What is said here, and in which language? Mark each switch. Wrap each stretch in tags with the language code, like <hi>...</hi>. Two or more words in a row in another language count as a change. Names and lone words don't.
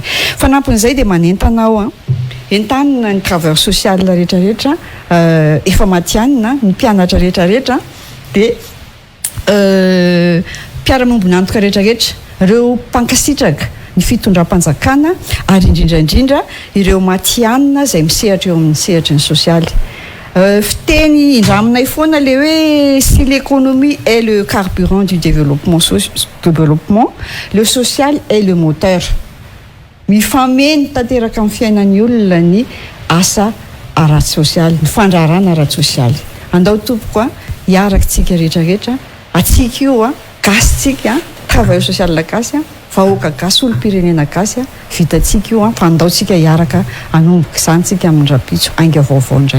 <mg>Fanampon'izay dia manentana ao entanina ny travailleur social rehetrarehetra efa matianina ny mpianatra rehetrarehetra dia mpiara-miombonantoka rehetrarehetra ireo mpankasitraka ny fitondram-panjakana ary indrindraindrindra ireo matianina izay misehatra eo amin'ny sehatra ny sosialy. Fiteny indraminay foana le hoe</mg> <fr>si l'économie est le carburant du développement, le social est le moteur.</fr> <mg>Mifameno tanteraka amin'ny fiainan'ny olona ny asa ara-sosialy, ny fandrarana ara-sosialy. Andao tompoko hiarakatsika rehetrarehetra atsika io gasitsika</mg> <fr>travailleur social</fr> <mg>gasy vahoaka gasy olo-pirenena gasy vitatsika io fa andaotsika hiaraka anomboka izany tsika amin'ny rapitso ainga vaovao indray.</mg>